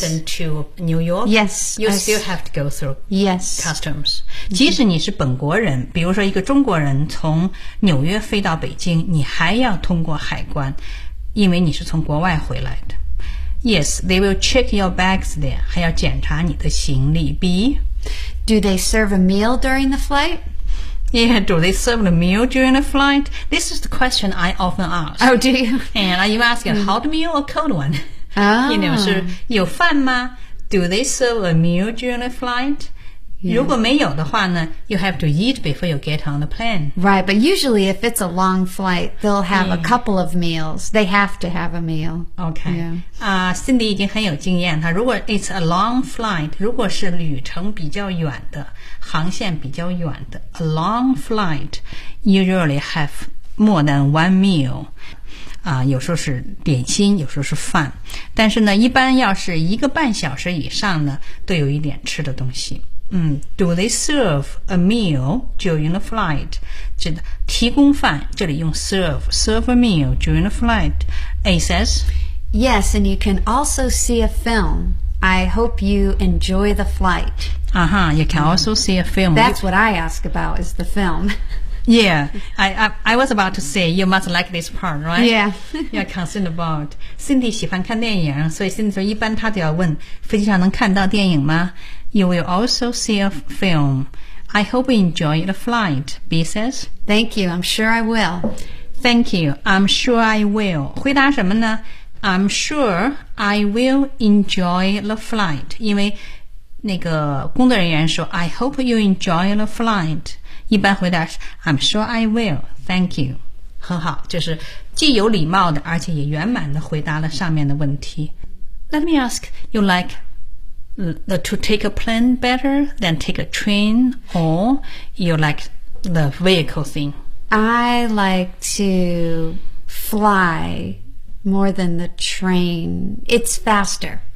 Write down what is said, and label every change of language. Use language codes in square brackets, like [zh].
[en] London to New York? Yes. You still have to go through、 yes. customs. [zh] 即使你是本国人，比如说一个中国人从纽约飞到北京，你还要通过海关，因为你是从国外回来的。 [en] Yes, they will check your bags there, [zh] 还要检查你的行李。 [en] B, do they serve a meal during the flight? Yeah, do they serve the meal during the flight? This is the question I often ask. Oh, do you? And are you asking a hot meal or a cold one? Oh. You know, [zh] 是有饭吗? [en] Do they serve a meal during the flight? Yeah. [zh] 如果没有的话呢, [en] you have to eat before you get on the plane. Right, but usually if it's a long flight, they'll have、 yeah. a couple of meals. They have to have a meal. Okay. Yeah. [zh] Cindy 已经很有经验了。如果 [en] it's a long flight, [zh] 如果是旅程比较远的,航线比较远的 , [en] a long flight, usually have more than one meal. [zh] 有时候是点心，有时候是饭。但是呢，一般要是一个半小时以上呢，都有一点吃的东西。 [en] Do they serve a meal during the flight? [zh] 这个提供饭，这里用 serve, [en] serve a meal during the flight. A says, Yes, and you can also see a film. I hope you enjoy the flight. Uh-huh, you can also see a film. That's what I ask about is the film. Yeah, I was about to say you must like this part, right? Yeah. You're concerned about. [zh] Cindy 喜欢看电影，所以 Cindy 说一般她都要问飞机上能看到电影吗？ [en] You will also see a film. I hope you enjoy the flight, B says. Thank you, I'm sure I will. Thank you, I'm sure I will. [zh] 回答什么呢 [en] I'm sure I will enjoy the flight. [zh] 因为那个工作人员说 [en] I hope you enjoy the flight. [zh] 一般回答是 [en] I'm sure I will, thank you. [zh] 很好，就是既有礼貌的而且也圆满的回答了上面的问题。 [en] Let me ask, you liketo take a plane better than take a train, or you like the vehicle thing? I like to fly more than the train. It's faster.